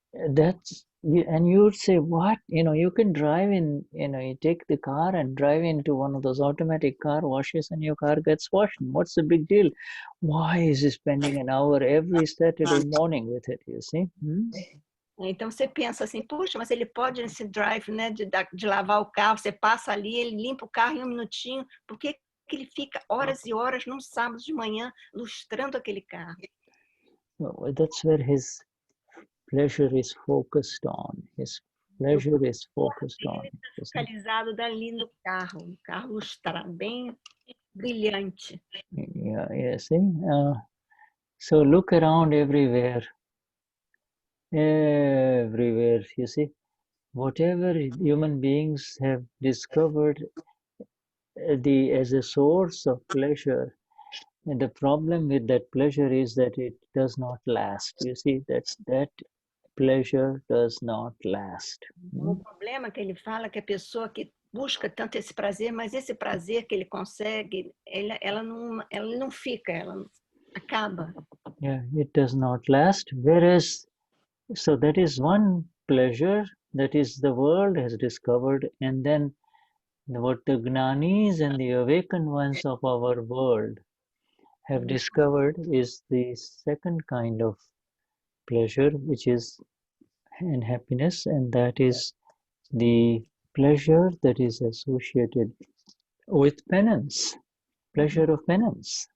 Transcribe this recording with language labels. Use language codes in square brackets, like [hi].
[en] That's, and you would say, what? You can drive in, you take the car and drive into one of those automatic car washes and your car gets washed. What's the big deal? Why is he spending an hour every Saturday morning with it, you see? [pt] Então você pensa assim, puxa, mas ele pode nesse drive, né, de lavar o carro, você passa ali, ele limpa o carro em um minutinho, por que ele fica horas e horas num sábado de manhã lustrando aquele carro? [en] Well, that's where his pleasure is focused on. His pleasure is focused on. [pt] Focalizado dali no carro, um carro lustrado, bem brilhante. [en] Yeah, see? So look around everywhere. Everywhere, you see, whatever human beings have discovered as a source of pleasure, and the problem with that pleasure is that it does not last. You see, that pleasure does not last. [pt] O problema que ele fala é que a pessoa que busca tanto esse prazer, mas esse prazer que ele consegue, ela não fica, ela acaba. [en] Yeah, it does not last. Whereas, so that is one pleasure that is the world has discovered, and then what the Gnanis and the awakened ones of our world have discovered is the second kind of pleasure, which is in happiness, and that is the pleasure that is associated with penance, pleasure of penance.